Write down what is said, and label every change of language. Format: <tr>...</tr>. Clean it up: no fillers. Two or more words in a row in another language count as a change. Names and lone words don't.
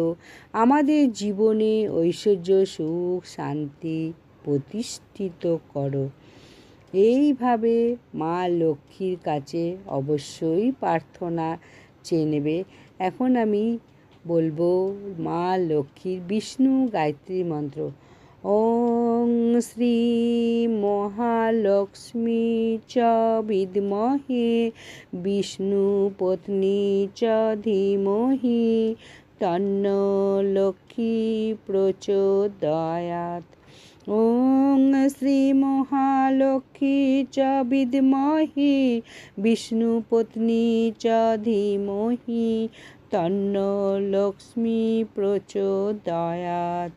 <bn>আমাদের জীবনে ঐশ্বর্য, সুখ, শান্তি প্রতিষ্ঠিত করো। এইভাবে মা লক্ষ্মীর কাছে অবশ্যই প্রার্থনা চেয়ে নেবে। এখন আমি বলবো মা লক্ষ্মীর বিষ্ণু গায়ত্রী মন্ত্র।</bn> <sa>ওং শ্রী মহালক্ষ্মী চ বিদ্মহে বিষ্ণু পত্নী চ ধীমহি তন্নো লক্ষ্মী প্রচোদয়াৎ। ওং শ্রী মহালক্ষ্মী চ বিদ্মহে বিষ্ণু পত্নী চ ধীমহি তন্নো লক্ষ্মী প্রচোদয়াৎ।</sa>